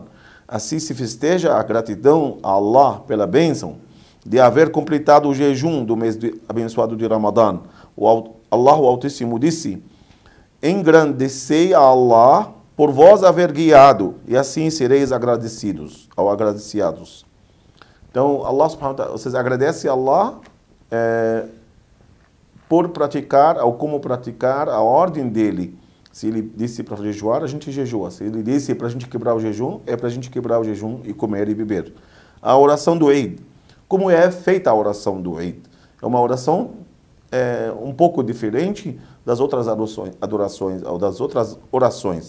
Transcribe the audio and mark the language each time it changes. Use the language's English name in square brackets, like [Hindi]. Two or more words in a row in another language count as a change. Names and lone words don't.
[Portuguese] Assim se festeja a gratidão a Allah pela bênção de haver completado o jejum do mês abençoado de Ramadã. Allah, o Altíssimo, disse: engrandecei a Allah por vós haver guiado, e assim sereis agradecidos. Então, [Arabic] الله سبحانه وتعالى, [Portuguese] vocês agradecem a Allah por praticar, ou como praticar a ordem dele. Se ele disse para jejuar, a gente jejua. Se ele disse para a gente quebrar o jejum, é para a gente quebrar o jejum e comer e beber. A oração do Eid. Como é feita a oração do Eid? É uma oração um pouco diferente das outras adorações ou das outras orações.